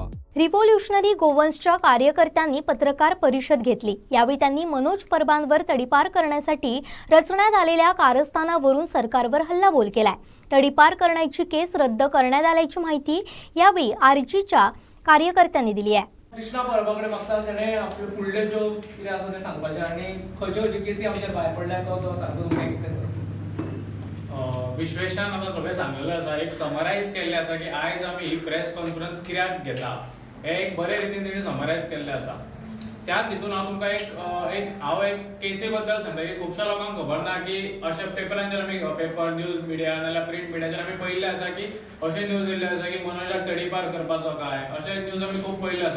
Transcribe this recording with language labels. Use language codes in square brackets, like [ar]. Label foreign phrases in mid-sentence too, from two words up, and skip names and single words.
[mr] रिव्होल्यूशनरी गोवन्सच्या कार्यकर्त्यांनी पत्रकार परिषद घेतली। यावेळी त्यांनी मनोज परबांवर तडीपार करण्यासाठी रचण्यात आलेल्या कारस्थानावरून सरकारवर हल्लाबोल केलाय। तडीपार करण्याची केस रद्द करण्यात आल्याची माहिती यावेळी आरजीच्या कार्यकर्त्यांनी दिली आहे। [kok] कृष्णा परबाकडे बघता त्याने आपले फुडले जो कितें आसा ते सांगपाचें आणि खंयच्यो खंयच्यो केसी आमचेर भायर पडल्या तो सारको तुमकां एक्सप्लेन करता। विश्वेशान आता सगळें सांगलेलें आसा, एक समरायज केल्लें आसा की आयज आमी ही [en] press conference [kok] कित्याक घेता हें एक बरे रितीन तेणी समरायज केल्लें आसा। त्याच हितून हांव तुमकां हांव एक केसी बद्दल सांगता की खुबश्या लोकांक खबर ना की अशें पेपरांचेर आमी [en] paper news media [kok] नाजाल्यार [en] print mediaचेर [kok] आमी पळयल्लें आसा की अशें न्यूज येयल्ले आसा की मनोजाक तडीपार करपाचो काय, अशें न्यूज आमी खूब पळयल्ले आसा।